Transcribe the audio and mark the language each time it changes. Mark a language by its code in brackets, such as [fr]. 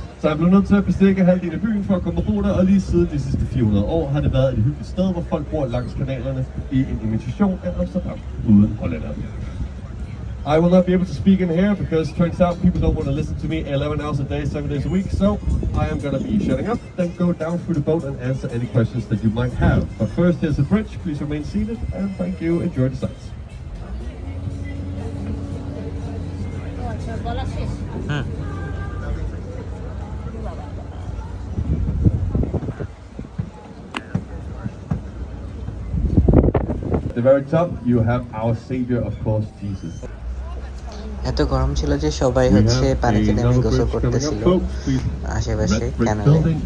[da] Så jeg blev nødt til at bestikke halvdelen af byen for at komme på der, og lige siden de sidste 400 år har det været et hyggeligt sted, hvor folk bor langs kanalerne i en imitation af Amsterdam uden hollænder. [en] I will not be able to speak in here because it turns out people don't want to listen to me 11 hours a day, 7 days a week, so I am going to be shutting up, then go down through the boat and answer any questions that you might have. But first, here's a bridge. Please remain seated, and thank you. Enjoy the sights. At the very top, you have our Savior, of course, Jesus. [bn] এত গরম ছিল যে সবাই হচ্ছে পানিতে নেমে গোসল করতেছিল আশেপাশে ক্যানালে।